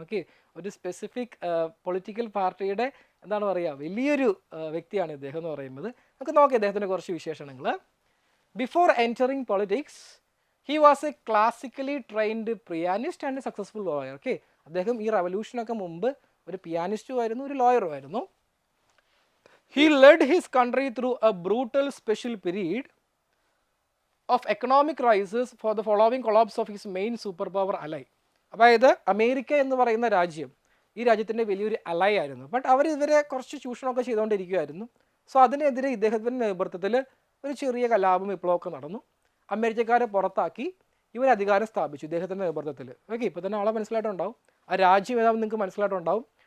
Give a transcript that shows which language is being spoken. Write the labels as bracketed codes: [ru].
[ml] Okay, ഒരു specific political പാർട്ടിയുടെ എന്താണ് പറയുക, വലിയൊരു വ്യക്തിയാണ് ഇദ്ദേഹം എന്ന് പറയുന്നത്. നമുക്ക് നോക്കാം ഇദ്ദേഹത്തിൻ്റെ കുറച്ച് വിശേഷണങ്ങൾ. [en] Before entering politics he was a classically trained pianist and successful lawyer. [ml] Okay, അദ്ദേഹം ഈ റവല്യൂഷനൊക്കെ മുമ്പ് ഒരു പിയാനിസ്റ്റും ആയിരുന്നു, ഒരു ലോയറും ആയിരുന്നു. [en] He led his country through a brutal special period of economic crisis for the following collapse of his main superpower ally. [ml] അതായത് America എന്ന് പറയുന്ന രാജ്യം ഈ രാജ്യത്തിൻ്റെ വലിയൊരു അലൈ ആയിരുന്നു. ബട്ട് അവർ ഇവരെ കുറച്ച് ചൂഷണമൊക്കെ ചെയ്തുകൊണ്ടിരിക്കുമായിരുന്നു. സോ അതിനെതിരെ ഇദ്ദേഹത്തിൻ്റെ നേതൃത്വത്തിൽ ഒരു ചെറിയ കലാപം വിപ്ലവമൊക്കെ നടന്നു. അമേരിക്കക്കാരെ പുറത്താക്കി ഇവർ അധികാരം സ്ഥാപിച്ചു ഇദ്ദേഹത്തിൻ്റെ നേതൃത്വത്തിൽ. ഓക്കെ, ഇപ്പോൾ തന്നെ ആളെ മനസ്സിലായിട്ടുണ്ടാവും. ആ രാജ്യം ഏതാണെന്ന് നിങ്ങൾക്ക് മനസ്സിലായിട്ടുണ്ടാവും.